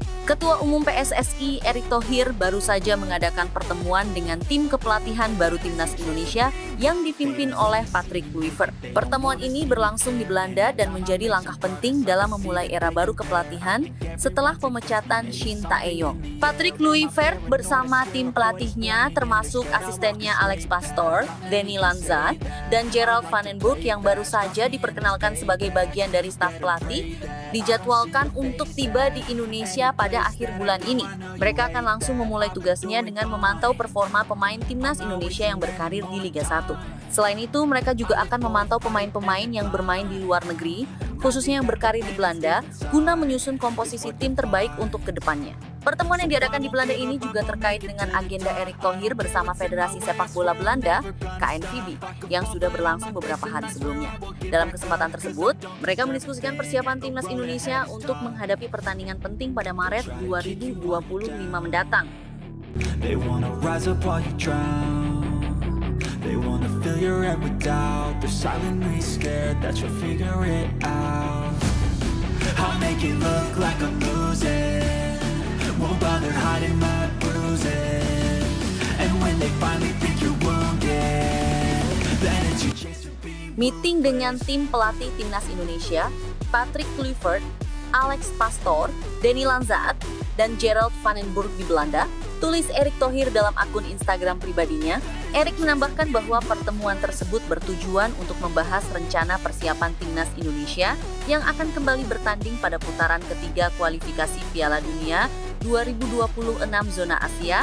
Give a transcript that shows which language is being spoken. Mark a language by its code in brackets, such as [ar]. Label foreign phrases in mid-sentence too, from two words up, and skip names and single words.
[id] Ketua Umum PSSI, Erick Thohir baru saja mengadakan pertemuan dengan tim kepelatihan baru Timnas Indonesia yang dipimpin oleh Patrick Kluivert. Pertemuan ini berlangsung di Belanda dan menjadi langkah penting dalam memulai era baru kepelatihan setelah pemecatan Shin Tae-yong. Patrick Kluivert bersama tim pelatihnya termasuk asistennya Alex Pastoor, Danny Lanza, dan Gerald Van den Burg yang baru saja diperkenalkan sebagai bagian dari staf pelatih, dijadwalkan untuk tiba di Indonesia pada akhir bulan ini. Mereka akan langsung memulai tugasnya dengan memantau performa pemain Timnas Indonesia yang berkarir di Liga 1. Selain itu, mereka juga akan memantau pemain-pemain yang bermain di luar negeri, khususnya yang berkarir di Belanda, guna menyusun komposisi tim terbaik untuk kedepannya. Pertemuan yang diadakan di Belanda ini juga terkait dengan agenda Erick Thohir bersama Federasi Sepak Bola Belanda, KNVB, yang sudah berlangsung beberapa hari sebelumnya. Dalam kesempatan tersebut, mereka mendiskusikan persiapan Timnas Indonesia untuk menghadapi pertandingan penting pada Maret 2025 mendatang. [en] They wanna rise up while you drown. They wanna fill your head with doubt. They're silently scared that you'll figure it out. I'll make it look like I'm losing. Won't bother hiding my bruises. And when they finally think you're wounded, then it's your chance to be. [id] Meeting dengan tim pelatih Timnas Indonesia, Patrick Kluivert, Alex Pastoor, Danny Lanza, dan Gerald Van den Burg di Belanda, tulis Erick Thohir dalam akun Instagram pribadinya. Erick menambahkan bahwa pertemuan tersebut bertujuan untuk membahas rencana persiapan Timnas Indonesia yang akan kembali bertanding pada putaran ketiga kualifikasi Piala Dunia 2026 zona Asia.